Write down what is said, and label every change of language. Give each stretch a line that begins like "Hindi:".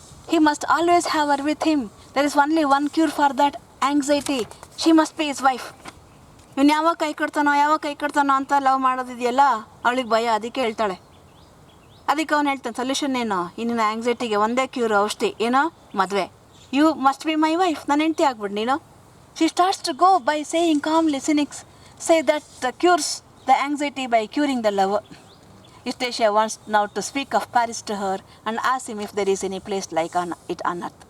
English: He must always have her with him. There is only one cure for that anxiety. She must be his wife.
Kannada: ಇವನು ಯಾವಾಗ ಕೈ ಕಟ್ತಾನೋ ಅಂತ love ಮಾಡೋದಿದೆಯಲ್ಲ, ಅವಳಿಗೆ ಭಯ. ಅದಕ್ಕೆ ಹೇಳ್ತಾಳೆ. ಅದಕ್ಕೆ ಅವನು ಹೇಳ್ತಾನೆ, ಸೊಲ್ಯೂಷನ್ ಏನೋ ಇನ್ನಿನ ಆ್ಯಂಗ್ಸೈಟಿಗೆ ಒಂದೇ ಕ್ಯೂರ್, ಔಷಧಿ ಏನೋ ಮದುವೆ.
English: you must be my wife,
Kannada: ನನ್ನ ಹೆಂಡತಿ ಆಗ್ಬಿಡು ನೀನು.
English: She starts to go by saying calmly, cynics say that cures the anxiety by curing the love. Eustacia wants now to speak of Paris to her and ask him if there is any place like it on earth.